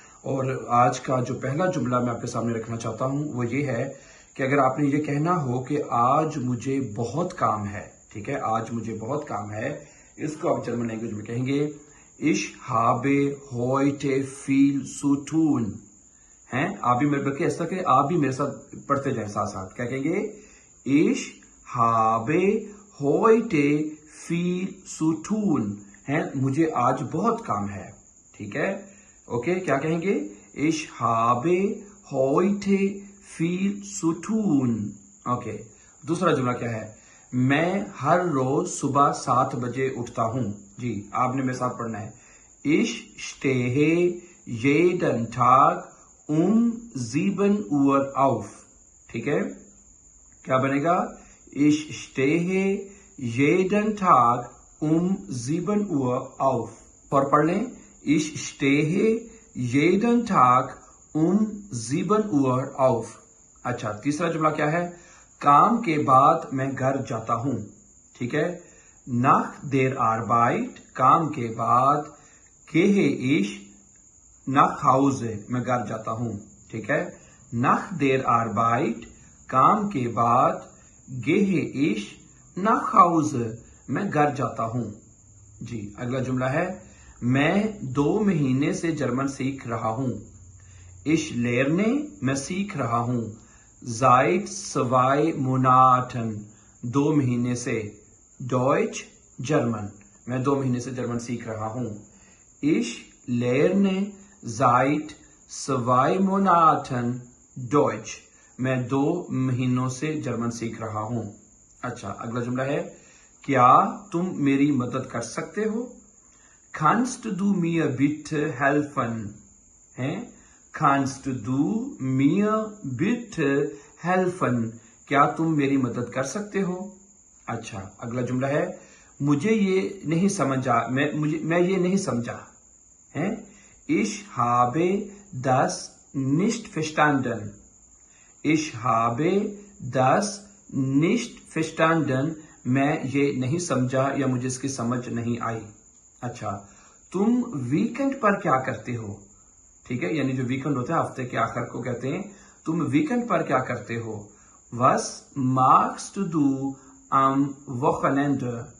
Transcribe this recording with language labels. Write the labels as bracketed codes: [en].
[hi] और आज का जो पहला जुमला मैं आपके सामने रखना चाहता हूँ वो ये है कि अगर आपने ये कहना हो कि आज मुझे बहुत काम है, ठीक है, आज मुझे बहुत काम है, इसको आप जर्मन लैंग्वेज में कहेंगे [de] Ich habe heute viel zu tun। [hi] हैं, आप भी मेरे बल्कि ऐसा कि आप भी मेरे साथ पढ़ते जाएं साथ साथ। क्या कहेंगे? [de] Ich habe heute viel zu tun। [hi] हैं, मुझे आज बहुत काम है, ठीक है। ओके, क्या कहेंगे? [de] Ich habe heute viel zu tun। [hi] Okay, दूसरा जुमला क्या है? मैं हर रोज सुबह 7 बजे उठता हूं। जी, आपने मेरे साथ पढ़ना है। [de] Ich stehe jeden Tag um 7 Uhr auf। [hi] ठीक है, क्या बनेगा? [de] Ich stehe jeden Tag um 7 Uhr auf। [hi] और पढ़ लें, [de] Ich stehe jeden Tag um 7 Uhr auf। [hi] अच्छा, तीसरा जुमला क्या है? काम के बाद मैं घर जाता हूं। ठीक है, [de] nach der Arbeit, [hi] काम के बाद, [de] gehe ich nach Hause, [hi] मैं घर जाता हूं। ठीक है, [de] nach der Arbeit, [hi] काम के बाद, [de] gehe ich nach Hause, [hi] मैं घर जाता हूं। जी, अगला जुमला है, मैं 2 महीने से जर्मन सीख रहा हूं। [de] Ich lerne, [hi] मैं सीख रहा हूं। [de] Seit 2 Monaten, [hi] 2 महीने से। Deutsch, जर्मन, मैं 2 महीने से जर्मन सीख रहा हूं। [de] Ich lerne seit 2 Monaten Deutsch, [hi] मैं 2 महीनों से जर्मन सीख रहा हूं। अच्छा, अगला जुमला है, क्या तुम मेरी मदद कर सकते हो? [de] Kannst du mir bitte helfen? हैं, Kannst du mir bitte helfen? [hi] क्या तुम मेरी मदद कर सकते हो? अच्छा, अगला जुमला है, मुझे ये नहीं समझा, मैं ये नहीं समझा। [de] हैं, Ich habe das nicht verstanden। Ich habe das nicht verstanden, [hi] मैं ये नहीं समझा या मुझे इसकी समझ नहीं आई। अच्छा, तुम वीकेंड पर क्या करते हो? ठीक है, यानी जो वीकेंड होता है हफ्ते के आखिर को कहते हैं, तुम वीकेंड पर क्या करते हो? [de] Was magst du am Wochenende?